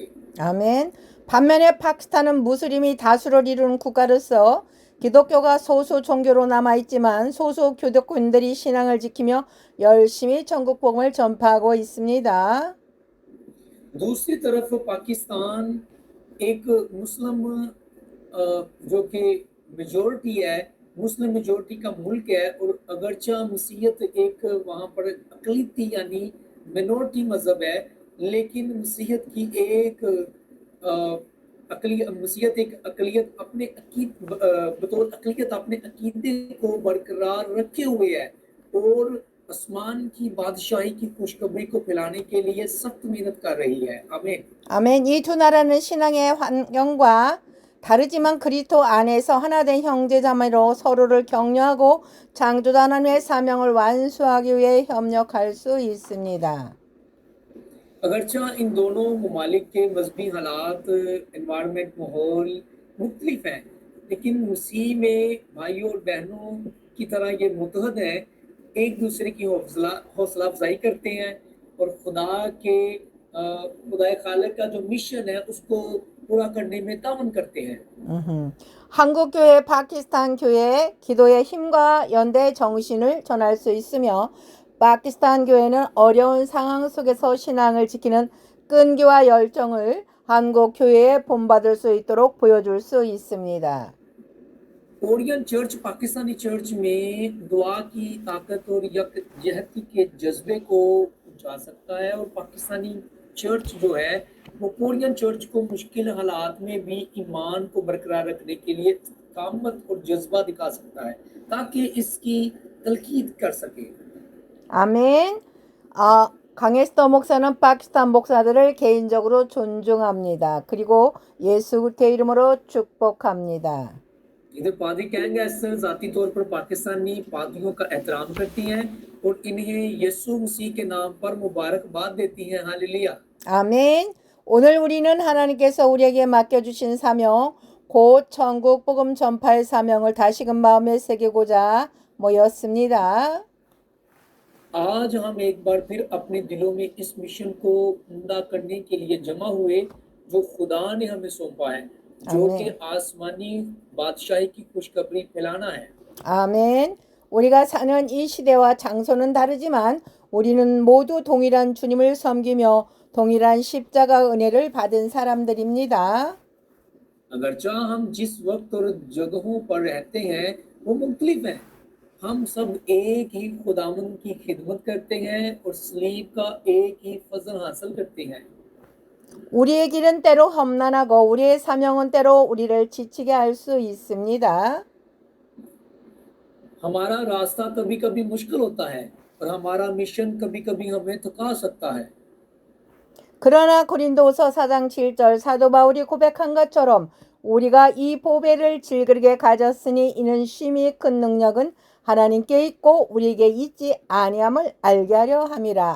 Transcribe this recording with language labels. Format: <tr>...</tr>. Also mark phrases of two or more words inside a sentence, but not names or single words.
<ko>아멘. 반면에 파키스탄은 무슬림이 다수를 이루는 국가로서 기독교가 소수 종교로 남아있지만 소수 기독교인들이 신앙을 지키며 열심히 전국 복음을 전파하고 있습니다.</ko> <ur>دوسری طرف پاکستان ایک مسلم جو کہ میجارٹی ہے، مسلم میجارٹی کا ملک ہے اور اگرچہ مسیحیت ایک وہاں پر اقلیتی یعنی مائنارٹی مذہب ہے، لیکن مسیحیت کی ایک مسیحیت ایک اقلیت اپنے بطور اقلیت اپنے عقیدے کو برقرار رکھے ہوئے ہے اور آسمان کی بادشاہی کی خوشخبری کو پھیلانے کے لیے سخت محنت کر رہی ہے. آمین.</ur> <ko>아멘. 이 두 나라는 신앙의 환경과 다르지만 그리스도 안에서 하나 된 형제자매로 서로를 격려하고 창조자 하나님의 사명을 완수하기 위해 협력할 수 있습니다.</ko> <ur>اگرچہ ان دونوں ممالک کے مذہبی حالات انوائرمنٹ ماحول مختلف ہیں، لیکن مسیح میں بھائیوں اور بہنوں کی طرح یہ متحد ہیں، ایک دوسرے کی حوصلہ افزائی کرتے ہیں اور خدا خالق کا جو مشن ہے اس کو پورا کرنے میں تعاون کرتے ہیں.</ur> <ko>한국 교회, 파키스탄 교회 기도의 힘과 연대의 정신을 전할 수 있으며 파키스탄 교회는 어려운 상황 속에서 신앙을 지키는 끈기와 열정을 한국 교회에 본받을 수 있도록 보여줄 수 있습니다.</ko> <ur>کورین چرچ پاکستانی چرچ میں دعا کی طاقت اور یکجہتی کے جذبے کو پہنچا سکتا ہے اور پاکستانی چرچ جو ہے وہ کورین چرچ کو مشکل حالات میں بھی ایمان کو برقرار رکھنے کے لیے قامت اور جذبہ دکھا سکتا ہے تاکہ اس کی تقلید کر سکے.</ur> <ko>아멘. 강에스터 목사는 파키스탄 목사들을 개인적으로 존중합니다. 그리고 예수 그리스도의 이름으로 축복합니다.</ko> <ur>ادھر پادری کہیں گے سر ذاتی طور پر پاکستانی پادریوں کا احترام کرتی ہیں اور انہیں یسوع مسیح کے نام پر مبارکباد دیتی ہیں. ہالیلویاہ.</ur> <ko>아멘. 오늘 우리는 하나님께서 우리에게 맡겨주신 사명, 곧 천국 복음 전파의 사명을 다시금 마음에 새기고자 모였습니다.</ko> <ur>آج ہم ایک بار پھر اپنے دلوں میں اس مشن کو عمدہ کرنے کے لیے جمع ہوئے جو خدا نے ہمیں سونپا ہے، جو کہ آسمانی بادشاہی کی خوشخبری پھیلانا ہے.</ur> <ko>아멘. 우리가 사는 이 시대와 장소는 다르지만 우리는 모두 동일한 주님을 섬기며 동일한 십자가 은혜를 받은 사람들입니다.</ko> <ur>اگرچہ ہم جس وقت اور جگہوں پر رہتے ہیں وہ مختلف ہیں، ہم سب ایک ہی خداوند کی خدمت کرتے ہیں اور صلیب کا ایک ہی فضل حاصل کرتے ہیں.</ur> <ko>우리의 길은 때로 험난하고 우리의 사명은 때로 우리를 지치게 할 수 있습니다.</ko> <ur>ہمارا راستہ کبھی کبھی مشکل ہوتا ہے اور ہمارا مشن کبھی کبھی ہمیں تھکا سکتا ہے.</ur> <ko>그러나 고린도후서 4장 7절 사도 바울이 고백한 것처럼 우리가 이 보배를 질그릇에 가졌으니 이는 심히 큰 능력은 하나님께 있고 우리에게 있지 아니함을 알게 하려 함이라.</ko>